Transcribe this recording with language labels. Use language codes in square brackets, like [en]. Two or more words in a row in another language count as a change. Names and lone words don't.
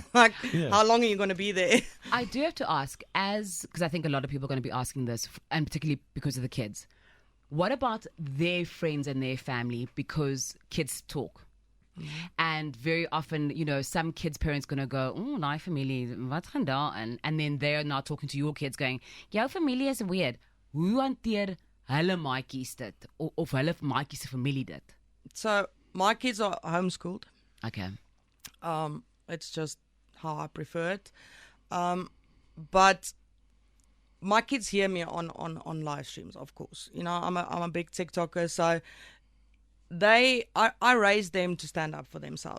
[en] her. How long are you going to be there? I do have to ask, because I think a lot of people are going to be asking this, and particularly because of the kids. What about their friends and their family? Because kids talk. And very often, you know, some kids' parents going to go, [af] oh, my familie, wat gaan daar? [en] And then they're now talking to your kids going, [af] jouw familie is weird. Hoe hanteer hulle maatjies dit? Of hulle maatjies se familie dit? [en] So my kids are homeschooled. Okay. It's just how I prefer it. But my kids hear me on live streams, of course. You know, I'm a big TikToker, so I raised them to stand up for themselves.